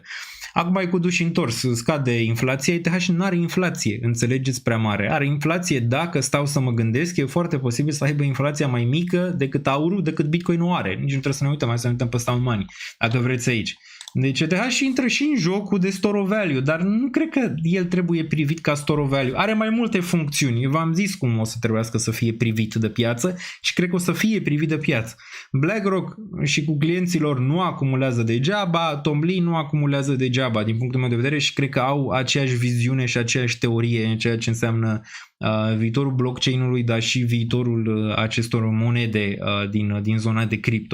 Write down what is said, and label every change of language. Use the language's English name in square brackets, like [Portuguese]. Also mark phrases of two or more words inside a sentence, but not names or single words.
[Romanian] Acum ai cu duș întors, scade inflația, ETH nu are inflație, înțelegeți, prea mare. Are inflație, dacă stau să mă gândesc, e foarte posibil să aibă inflația mai mică decât aurul, decât Bitcoin nu are. Nici nu trebuie să ne uităm, hai să ne uităm pe Sound Money, dacă vreți aici. Deci ETH intră și în jocul de [English] store of value, [Romanian] dar nu cred că el trebuie privit ca [English] store of value. [Romanian] Are mai multe funcțiuni. Eu v-am zis cum o să trebuiască să fie privit de piață și cred că o să fie privit de piață. BlackRock și cu clienților nu acumulează degeaba, Tom Lee nu acumulează degeaba din punctul meu de vedere și cred că au aceeași viziune și aceeași teorie în ceea ce înseamnă viitorul blockchain-ului, dar și viitorul acestor monede din zona de cripto.